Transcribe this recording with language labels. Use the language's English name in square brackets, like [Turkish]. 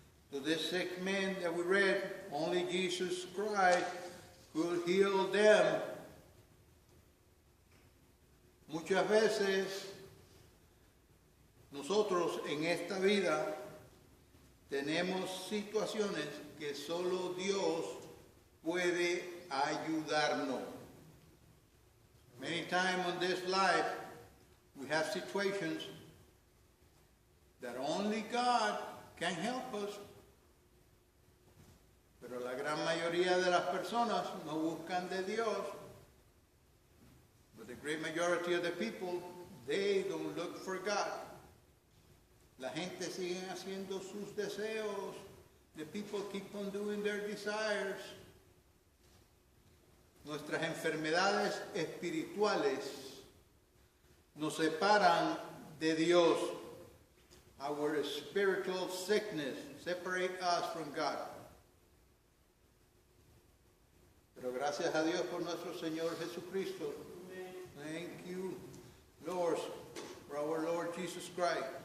[English] To this sick man that we read, only Jesus Christ could heal them. [Spanish] Muchas veces nosotros en esta vida tenemos situaciones que solo Dios puede ayudarnos. [English] Many times in this life we have situations that only God can help us. [Spanish] Pero la gran mayoría de las personas no buscan de Dios. [English] But the great majority of the people, they don't look for God. [Spanish] La gente sigue haciendo sus deseos. [English] The people keep on doing their desires. [Spanish] Nuestras enfermedades espirituales nos separan de Dios. [English] Our spiritual sickness separates us from God. [Spanish] Pero gracias a Dios por nuestro Señor Jesucristo. Amen. [English] Thank you, Lord, for our Lord Jesus Christ.